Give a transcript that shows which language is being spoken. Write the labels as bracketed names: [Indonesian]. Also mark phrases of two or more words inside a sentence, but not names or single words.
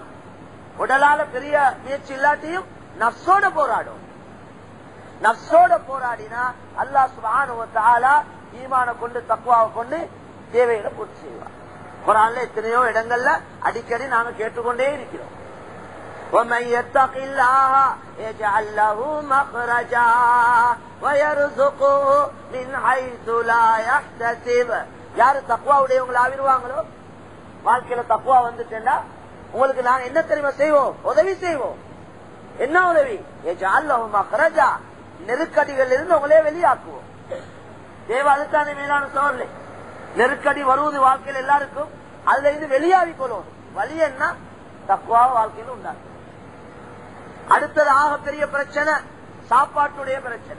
[Tamil] உடலால பெரிய முயற்சி இல்லாட்டியும் நப்சோட போராடும். நப்சோட போராடினா அல்லாஹ் [Arabic] سبحانه وتعالى [Tamil] ஈமான கொண்டு தக்வாவை கொண்டு தேவைகளை பூர்த்தி செய்வார். குர்ஆன்ல எத்தனையோ இடங்கள்ல அடிக்கடி நாங்க கேட்டுக்கொண்டே இருக்கிறோம். [Arabic] وَمَن يَتَّقِ اللَّهَ يَجْعَل لَّهُ مَخْرَجًا وَيَرْزُقْهُ مِنْ حَيْثُ لَا يَحْتَسِبُ. [Tamil] யாரு தக்வாவுடையவங்கள ஆவிடுவாங்களோ வாழ்க்கையில தக்வா வந்துட்டேன்னா உங்களுக்கு நாங்க என்ன தெரியுமா செய்வோம்? உதவி செய்வோம். என்ன உதவி? [Arabic] يَجْعَل لَّهُ مَخْرَجًا. [Tamil] நெருக்கடிகள் இருந்து உங்களே வெளியாக்குவோம். தேவை அதுதானே மேலான சோழர்களே. நெருக்கடி வருவது வாழ்க்கையில் எல்லாருக்கும். அதுல இருந்து வெளியாகி கொள்ளும். வழி என்ன? தக்வா வாழ்க்கையில் உண்டாகும். அடுத்தது ஆக பெரிய பிரச்சனை சாப்பாட்டுடைய பிரச்சனை.